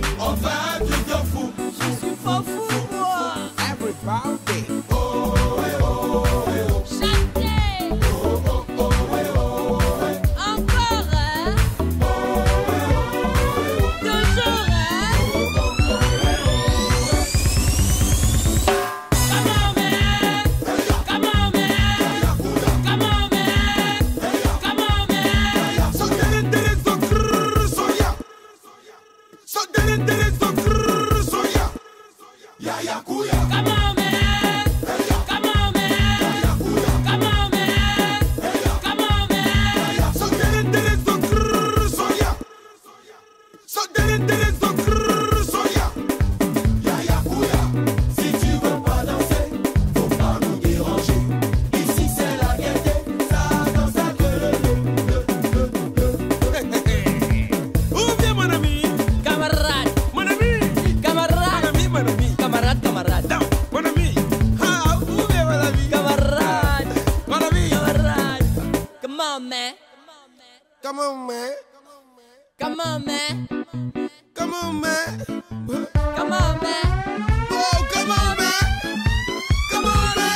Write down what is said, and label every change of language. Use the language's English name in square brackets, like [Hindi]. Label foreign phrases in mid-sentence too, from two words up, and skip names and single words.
[French] On fait un truc de fou. Je suis pas fou, moi. [English] Everybody. Oh, eh, oh, eh, oh. [French] Chantez. Oh, oh, oh, eh, oh, eh. Encore, hein. Toujours, hein. [English] Come on, man. Come on, man. Come on, man. Come on, man. So did it, so grrr, so yeah. So did it, so grrr, so yeah. Ya, ya, kuya. Come on, man. Come on, man. Come on, man. Come on, man. So did it, so grrr, so yeah. So did it, so grrr, so yeah. Ya, ya, kuya. [French] Si tu veux pas danser, faut pas nous déranger. Ici c'est la gaieté, ça danse à Où vient mon ami? Camarade. Mon ami. Camarade. Mon ami. Camarade, camarade. Non, mon ami. Ah, où vient mon ami? Camarade. Mon ami. Camarade. [English] Come on, man. Come on, man. Come on, man. Come on, man. Come on, man. Oh, come on, man. Come on, man.